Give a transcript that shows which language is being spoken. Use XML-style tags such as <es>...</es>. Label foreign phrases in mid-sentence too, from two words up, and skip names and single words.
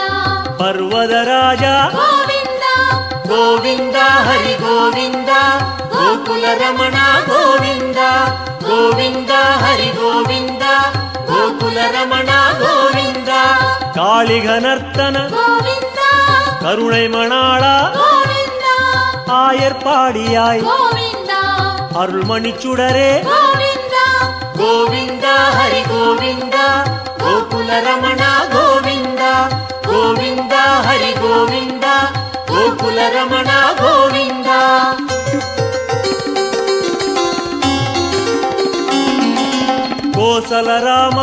<kn>ಪರ್ವದ ರಾಜ ಗೋವಿಂದ. ಗೋವಿಂದ ಹರಿ ಗೋವಿಂದ ಗೋಕುಲ ರಮಣ ಗೋವಿಂದ ಗೋವಿಂದ ಹರಿ ಗೋವಿಂದ ಗೋಕುಲ ರಮಣ ಗೋವಿಂದ. ಕಾಳಿಘನರ್ತನ ಗೋವಿಂದ</kn> <ta>கருணை மணாள</ta> <kn>ಗೋವಿಂದ</kn> <ta>ஆயர்பாடியாய்</ta> <kn>ಗೋವಿಂದ</kn> <ta>அருள்மணி சுடரே</ta> <kn>ಗೋವಿಂದ. ಗೋವಿಂದ ಹರಿ ಗೋವಿಂದ ಗೋಕುಲ ರಮಣ ಗೋವಿಂದ ಗೋವಿಂದ ಹರಿ ಗೋವಿಂದ ಗೋಕುಲ ರಮಣ ಗೋವಿಂದ. ಕೋಸಲ ರಾಮ</kn>